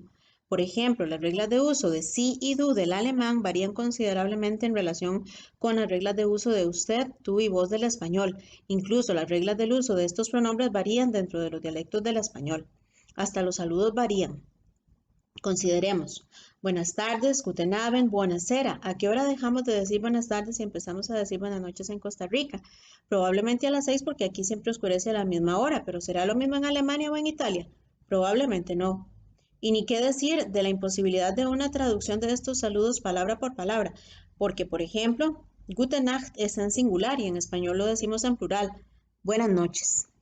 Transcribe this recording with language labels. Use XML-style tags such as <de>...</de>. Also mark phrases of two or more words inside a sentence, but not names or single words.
<es>Por ejemplo, las reglas de uso de sí y du del alemán varían considerablemente en relación con las reglas de uso de usted, tú y vos del español. Incluso las reglas del uso de estos pronombres varían dentro de los dialectos del español. Hasta los saludos varían. Consideremos: buenas tardes,</es> <de>guten Abend, buonasera.</de> <es>¿A qué hora dejamos de decir buenas tardes y empezamos a decir buenas noches en Costa Rica? Probablemente a las 6 porque aquí siempre oscurece a la misma hora, pero ¿será lo mismo en Alemania o en Italia? Probablemente no. Y ni qué decir de la imposibilidad de una traducción de estos saludos palabra por palabra, porque, por ejemplo,</es> <de>gute Nacht</de> <es>es en singular y en español lo decimos en plural: buenas noches.</es>